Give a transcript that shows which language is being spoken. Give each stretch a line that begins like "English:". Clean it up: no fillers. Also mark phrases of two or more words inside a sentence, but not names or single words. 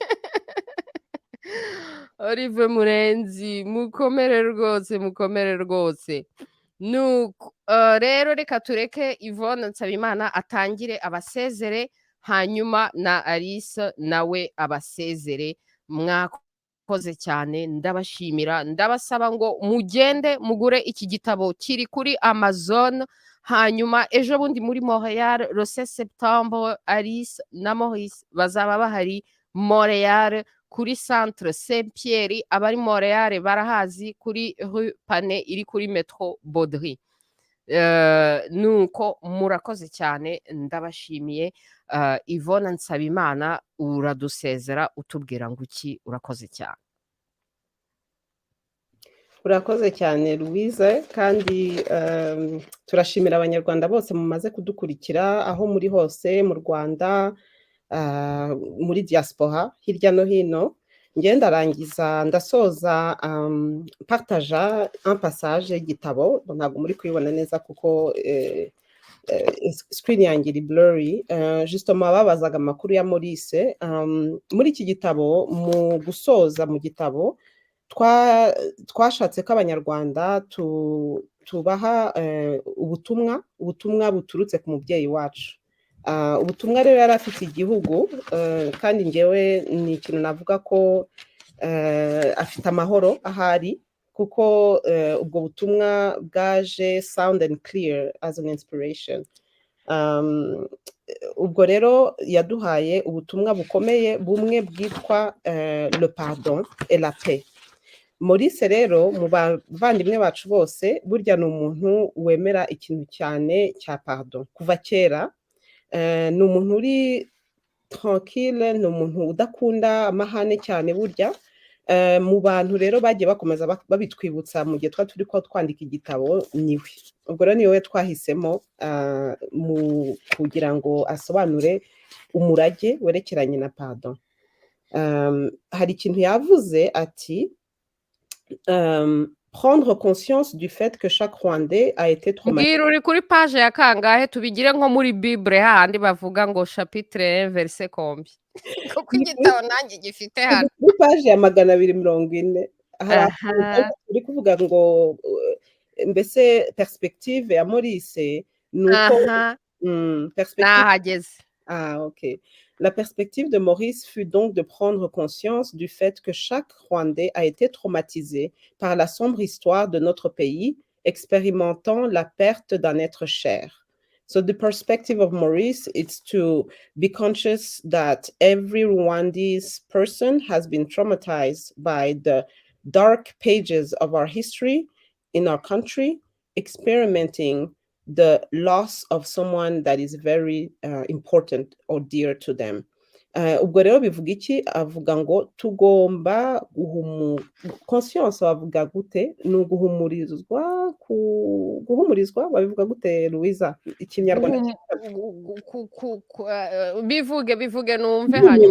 Kinyarwanda: Olive Murenzi mukomere rwose nuko rero reka tureke Yvonne NSABIMANA atangire abasezere hanyuma na Alice nawe abasezere mwakoze cyane ndabashimira ndabasaba ngo mugende mugure iki gitabo kiri kuri Amazon hanyuma ejo bundi muri Montreal
French: le 16 septembre
Kinyarwanda: Alice na Maurice bazaba bahari Montreal kuri centre Saint-Pierre abari Montreal barahazi kuri rue Pane iri kuri metro Baudry nuko murakoze cyane ndabashimiye Yvonne NSABIMANA uradusezera utubwira ngo iki urakoze cyane urakoze cyane Louise kandi turashimira abanyarwanda bose mumaze kudukurikira aho muri hose mu Rwanda muri diaspora hirya no hino ngenda rangiza ndasoza
French: partager un passage
Kinyarwanda: y'igitabo ntabwo muri kuyibona neza kuko screen yanjye iri blurry justement babazaga amakuru ya Maurice muri iki gitabo mu gusoza mu gitabo twashatse ko abanyarwanda tubaha ubutumwa buturutse ku mubyeyi wacu ubutumwa rero yari afite igihugu kandi ngewe ni ikintu navuga ko afite amahoro ahari kuko ubwo butumwa bwaje
English: sound and clear as an inspiration
Kinyarwanda: ubwo rero yaduhaye ubutumwa bukomeye bumwe bwitwa
French: le pardon et la paix
Kinyarwanda: Maurice rero mu bavandimwe bacu bose burya ni umuntu wemera ikintu cyane cya pardon kuva kera ni umuntu uri tranquille ni umuntu udakunda amahane cyane burya mu bantu rero bagiye bakomeza babitwibutsa mu gihe turi ko twandika igitabo niwe ubwo rero niwe twahisemo mu kugira ngo asobanure umurage werekeranye na pardon hari ikintu yavuze ati
French: prendre conscience du fait que chaque Rwandais a été traumatisé.
Kinyarwanda: Mbwira uri kuri page ya kangahe tubigire nko muri Bible handi bavuga ngo
French: chapitre 1 verset
Kinyarwanda: kombi kuko igitabo nanjye gifite hano kuri page ya 240 hari kuvuga ngo mbese perspective ya Maurice nuko nahageze ok.
French: La perspective de Maurice fut donc de prendre conscience du fait que chaque Rwandais a été traumatisé par la sombre histoire de notre pays, expérimentant la perte d'un être cher.
English: So the perspective of Maurice is to be conscious that every Rwandese person has been traumatized by the dark pages of our history in our country, experimenting the loss of someone that is very important or dear to them.
Kinyarwanda: Ubwo rero bivuga iki avuga ngo tugomba conscience bavuga gute ni guhumurizwa babivuga gute Louise ikinyarwanda bivuge numve hanyuma